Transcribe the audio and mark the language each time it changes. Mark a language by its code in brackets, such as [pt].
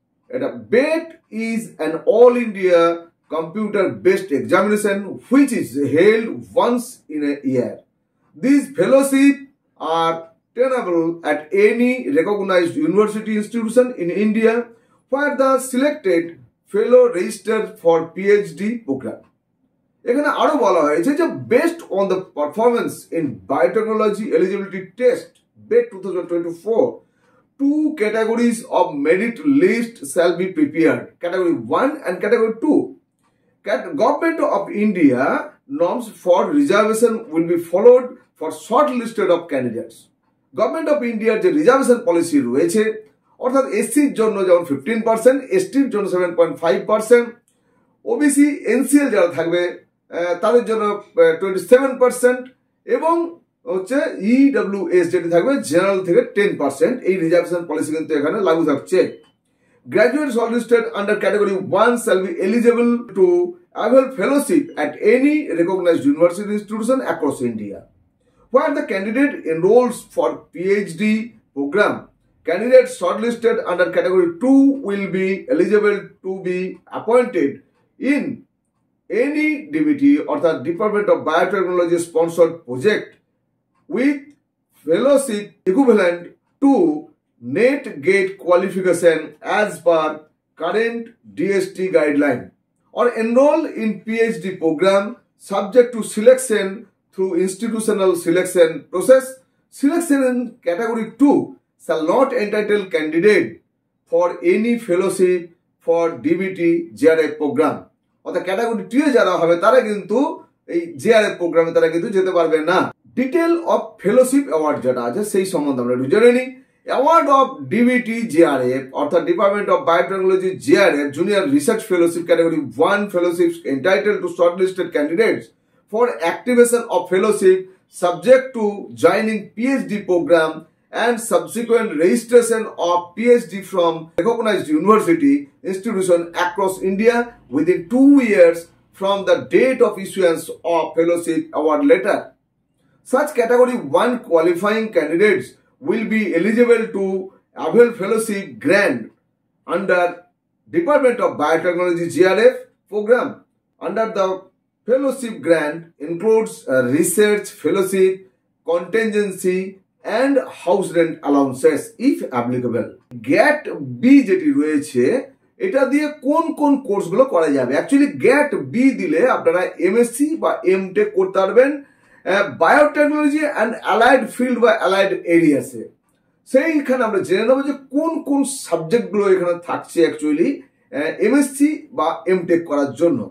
[en] BET is an all-India computer-based examination which is held once in a year. These fellowships are tenable at any recognized university institution in India where the selected fellow registered for PhD program. [bn] এখানে আরো বলা হয়েছে যে [en] Based on the performance in biotechnology eligibility test BET 2024 two categories of merit list shall be prepared, category 1 and category 2. Government of India norms for reservation will be followed for shortlisted of candidates. [bn] Government of India যে reservation policy রয়েছে, অর্থাৎ এসসির জন্য যেমন 15%, এসটির জন্য 7.5%, OBC NCL যারা থাকবে তাদের জন্য 27% এবং হচ্ছে ইডব্লিউএস যেটি থাকবে জেনারেল থেকে 10%। এই রিজার্ভেশন পলিসি কিন্তু এখানে লাগু থাকছে। [en] Graduate shortlisted under category 1 shall be eligible to avail fellowship at any recognized university institution across India. Where the candidate enrolls for PhD program, candidates shortlisted under category 2 will be eligible to be appointed in any DBT or the Department of Biotechnology sponsored project with fellowship equivalent to net gate qualification as per current DST guideline or enroll in PhD program subject to selection through institutional selection process. Selection in category 2 shall not entitle candidate for any fellowship for DBT GRF program. [bn] অর্থাৎ category 2 যারা হবে তারা কিন্তু এই JRF প্রোগ্রামে তারা কিন্তু যেতে পারবে না। [en] detail of fellowship award [bn] যেটা আছে সেই সম্বন্ধে আমরা একটু জেনে নিই। [en] Award of DBT JRF অর্থাৎ department of biotechnology JRF junior research fellowship category 1 fellowships entitle to shortlisted candidates for activation of fellowship subject to joining PhD programme and subsequent registration of PhD from recognized university institution across India within 2 years from the date of issuance of fellowship award letter. Such category 1 qualifying candidates will be eligible to avail fellowship grant under Department of Biotechnology GRF program. Under the fellowship grant includes a research fellowship, contingency and house rent allowances if applicable. [bn] গ্যাট B যেটি রয়েছে এটা দিয়ে কোন কোন কোর্সগুলো করা যাবে। Actually গ্যাট B দিলে আপনারা এমএসসি বা এমটেক করতে পারবেন বায়োটেকনোলজি অ্যান্ড অ্যালাইড ফিল্ড বা অ্যালাইড এরিয়াসে। সেইখানে আমরা জেনে নেবো যে কোন কোন সাবজেক্টগুলো এখানে থাকছে অ্যাকচুয়ালি এমএসসি বা এমটেক করার জন্য।